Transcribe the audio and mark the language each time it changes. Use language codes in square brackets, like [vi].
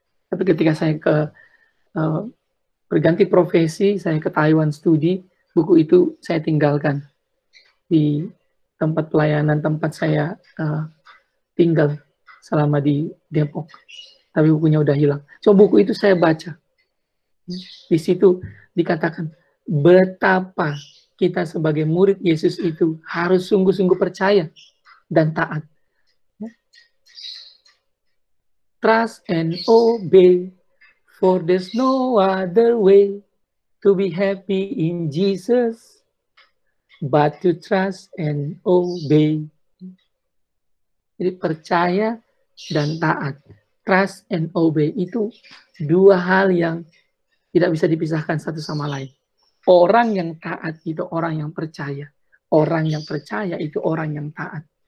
[id] Tapi ketika saya berganti profesi, saya ke Taiwan studi, buku itu saya tinggalkan di tempat pelayanan tempat saya tinggal selama di Depok. Tapi bukunya udah hilang. So buku itu saya baca. Di situ dikatakan betapa kita sebagai murid Yesus itu harus sungguh-sungguh percaya dan taat. [en] Trust and obey, for there's no other way to be happy in Jesus but to trust and obey. [id] Jadi percaya dan taat. [en] Trust and obey [id] itu dua hal yang tidak bisa dipisahkan satu sama lain. Orang yang taat itu orang yang percaya. Orang yang percaya itu orang yang taat.